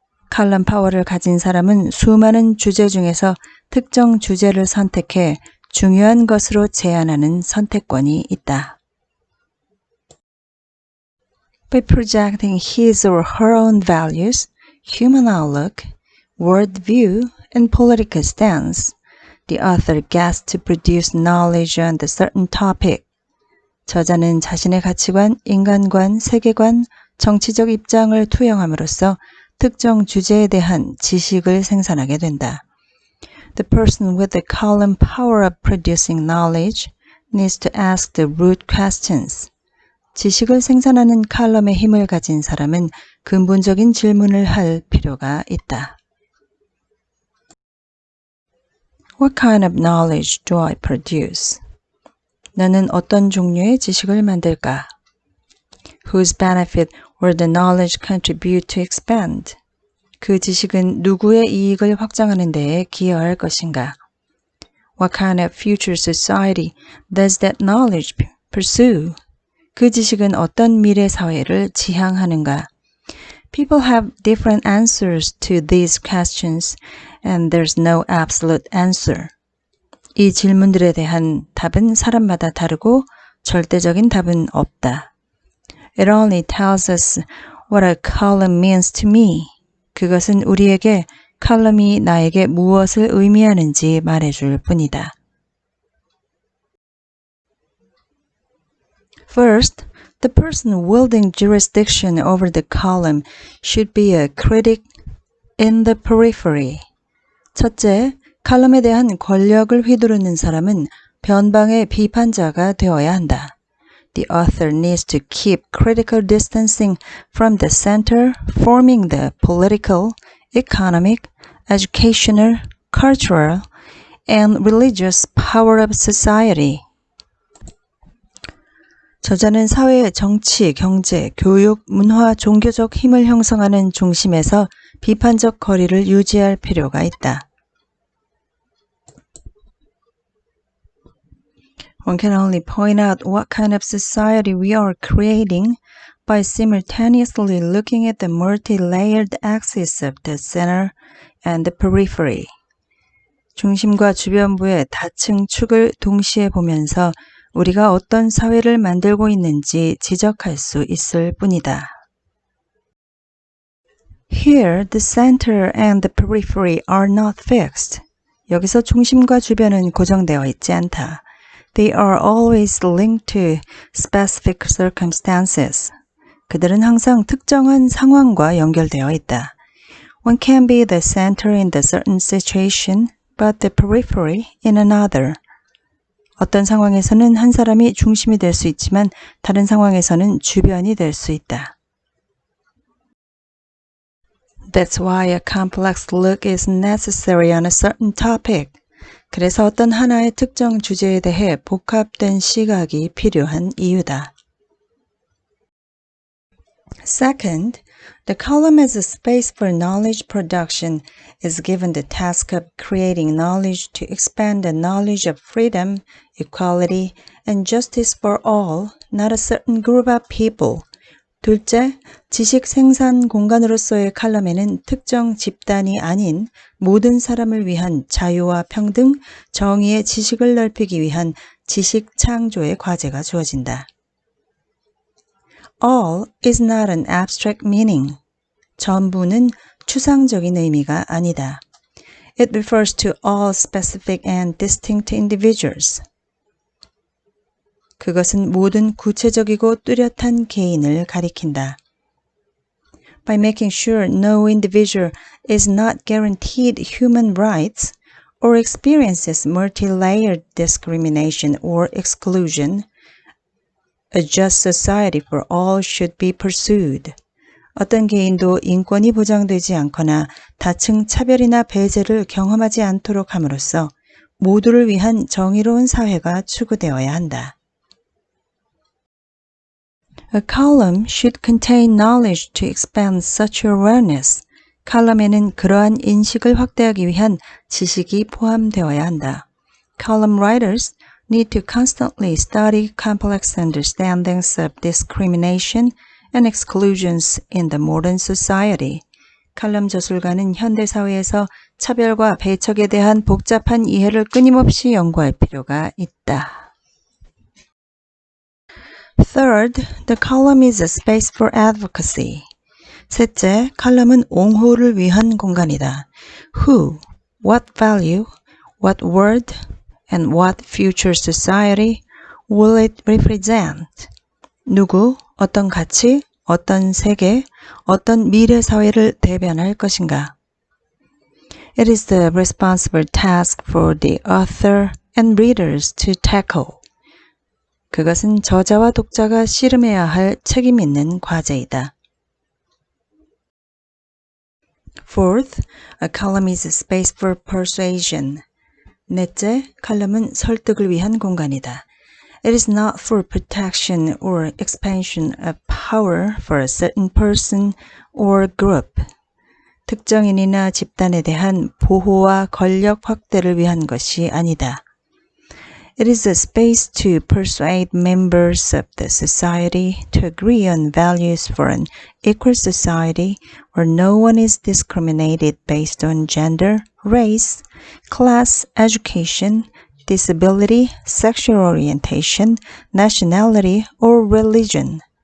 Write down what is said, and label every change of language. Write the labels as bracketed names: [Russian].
[Korean] 칼럼 파워를 가진 사람은 수많은 주제 중에서 특정 주제를 선택해 중요한 것으로 제안하는 선택권이 있다. [English] By projecting his or her own values, human outlook, worldview, and political stance, the author gets to produce knowledge on the certain topic. [Korean] 저자는 자신의 가치관, 인간관, 세계관, 정치적 입장을 투영함으로써 특정 주제에 대한 지식을 생산하게 된다. [English] The person with the column power of producing knowledge needs to ask the root questions. [Korean] 지식을 생산하는 칼럼의 힘을 가진 사람은 근본적인 질문을 할 필요가 있다. [English] What kind of knowledge do I produce? [Korean] 나는 어떤 종류의 지식을 만들까? [English] Whose benefit will the knowledge contribute to expand? [Korean] 그 지식은 누구의 이익을 확장하는 데에 기여할 것인가? [English] What kind of future society does that knowledge pursue? [Korean] 그 지식은 어떤 미래 사회를 지향하는가? [English] People have different answers to these questions, and there's no absolute answer. [Korean] 이 질문들에 대한 답은 사람마다 다르고 절대적인 답은 없다. [English] It only tells us what a column means to me. [Korean] 그것은 우리에게 칼럼이 나에게 무엇을 의미하는지 말해줄 뿐이다. [English] First, the person wielding jurisdiction over the column should be a critic in the periphery. [Korean] 첫째, 칼럼에 대한 권력을 휘두르는 사람은 변방의 비판자가 되어야 한다. [English] The author needs to keep critical distancing from the center, forming the political, economic, educational, cultural, and religious power of society. [Korean] 저자는 사회의 정치, 경제, 교육, 문화, 종교적 힘을 형성하는 중심에서 비판적 거리를 유지할 필요가 있다. [English] One can only point out what kind of society we are creating by simultaneously looking at the multi-layered axis of the center and the periphery. [Korean] 중심과 주변부의 다층 축을 동시에 보면서 우리가 어떤 사회를 만들고 있는지 지적할 수 있을 뿐이다. [English] Here, the center and the periphery are not fixed. [Korean] 여기서 중심과 주변은 고정되어 있지 않다. [English] They are always linked to specific circumstances. [Korean] 그들은 항상 특정한 상황과 연결되어 있다. [English] One can be the center in a certain situation, but the periphery in another. [Korean] 어떤 상황에서는 한 사람이 중심이 될 수 있지만 다른 상황에서는 주변이 될 수 있다. [English] That's why a complex look is necessary on a certain topic. [Korean] 그래서 어떤 하나의 특정 주제에 대해 복합된 시각이 필요한 이유다. [English] Second, the column as a space for knowledge production is given the task of creating knowledge to expand the knowledge of freedom, equality, and justice for all, not a certain group of people. [Korean] 둘째, 지식 생산 공간으로서의 칼럼에는 특정 집단이 아닌 모든 사람을 위한 자유와 평등, 정의의 지식을 넓히기 위한 지식 창조의 과제가 주어진다. [English] All is not an abstract meaning. [Korean] 전부는 추상적인 의미가 아니다. [English] It refers to all specific and distinct individuals. [Korean] 그것은 모든 구체적이고 뚜렷한 개인을 가리킨다. [English] By making sure no individual is not guaranteed human rights or experiences multi-layered discrimination or exclusion, a just society for all should be pursued. [Korean] 어떤 개인도 인권이 보장되지 않거나 다층 차별이나 배제를 경험하지 않도록 함으로써 모두를 위한 정의로운 사회가 추구되어야 한다. [English] A column should contain knowledge to expand such awareness. [Korean] 칼럼에는 그러한 인식을 확대하기 위한 지식이 포함되어야 한다. [English] Column writers need to constantly study complex understandings of discrimination and exclusions in the modern society. [Korean] 칼럼 저술가는 현대 사회에서 차별과 배척에 대한 복잡한 이해를 끊임없이 연구할 필요가 있다. [English] Third, the column is a space for advocacy. [Korean] 셋째, 칼럼은 옹호를 위한 공간이다. [English] Who, what value, what word, and what future society will it represent? [Korean] 누구, 어떤 가치, 어떤 세계, 어떤 미래 사회를 대변할 것인가? [English] It is the responsible task for the author and readers to tackle. [Korean] 그것은 저자와 독자가 씨름해야 할 책임 있는 과제이다. [English] Fourth, a column is a space for persuasion. [Korean] 넷째, 칼럼은 설득을 위한 공간이다. [English] It is not for protection or expansion of power for a certain person or group. [Korean] 특정인이나 집단에 대한 보호와 권력 확대를 위한 것이 아니다. [English] It is a space to persuade members of the society to agree on values for an equal society where no one is discriminated based on gender, race, class, education, disability, sexual orientation, nationality, or religion.